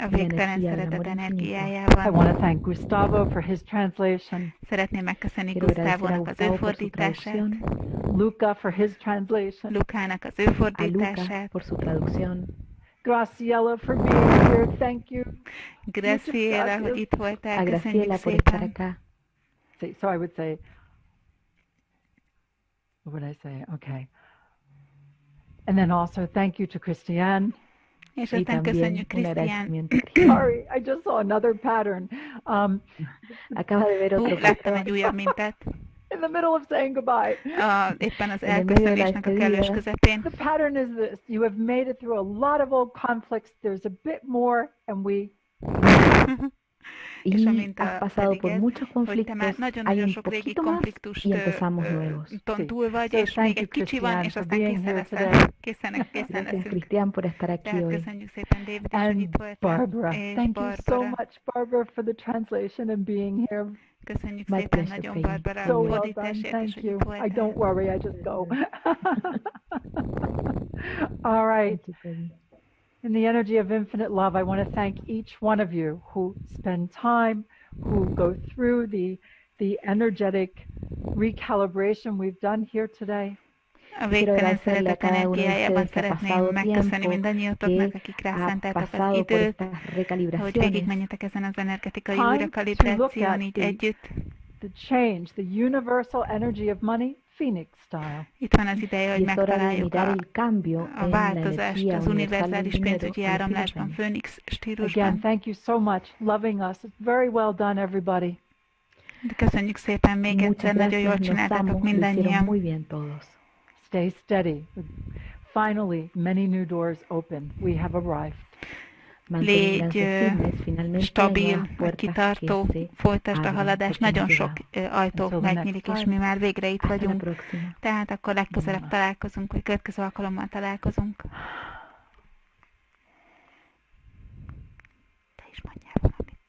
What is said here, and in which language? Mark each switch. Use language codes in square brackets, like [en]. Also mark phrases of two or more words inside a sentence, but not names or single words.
[hu] a végtelen szeretet energiájában. [en] I want to thank Gustavo for his translation. [hu] Szeretném megköszönni Gustávónak az ő fordítását. [en] Luca for his translation. [hu] Lukának az ő fordítását. [es] Por su traducción. [en] Graciela for being here. Thank you. [hu] Graciela, hogy itt voltál. Köszönjük szépen. [en] So I would say, what would I say? Okay. And then also thank you to Christiane. [hu] És aztán köszönjük Krisztián. [en] Sorry, I just saw another pattern. [es] Acaba de ver otro [hu] láttam egy újabb mintát. [en] In the middle of saying goodbye. [hu] Éppen az elköszönésnek a kellős közepén. [en] The pattern is this. You have made it through a lot of old conflicts. There's a bit more and we... [es] Y has pasado por muchos conflictos, hay un poquito más y empezamos nuevos. [hu] Túl vagy, és még egy kicsi van, és aztán készen leszünk. [es] Cristian, por estar aquí hoy. [hu] Köszönjük szépen, David, és hogy itt voltál. [en] Barbara, thank you so much, Barbara, for the translation and being here. [hu] Köszönjük szépen nagyon, Barbara, a fordításért, és hogy itt voltál. [en] I don't worry, I just go. All right. In the energy of infinite love, I want to thank each one of you who spend time, who go through the energetic recalibration we've done here today. [hu] A végtelen szeretet energiájában szeretném megköszönni mindannyiatoknak, akik rászenteltek az időt, hogy végigmenjetek ezen az energetikai újrakalibráción így együtt. [en] The change, the universal energy of money, Phoenix style. [hu] Itt van az ideje, hogy megtaláljuk a változást az univerzális pénzügyi áramlásban, Phoenix stílusban. [en] Again, thank you so much, loving us. It's very well done, everybody. [hu] De köszönjük szépen még egyszer, nagyon jól csináltatok mindannyian. [en] Stay steady. Finally, many new doors open. We have arrived. [hu] Légy stabil, kitartó, folytasd a haladást, nagyon sok ajtó megnyílik, és mi már végre itt vagyunk. Tehát akkor legközelebb találkozunk, vagy következő alkalommal találkozunk. Te is mondjál valamit.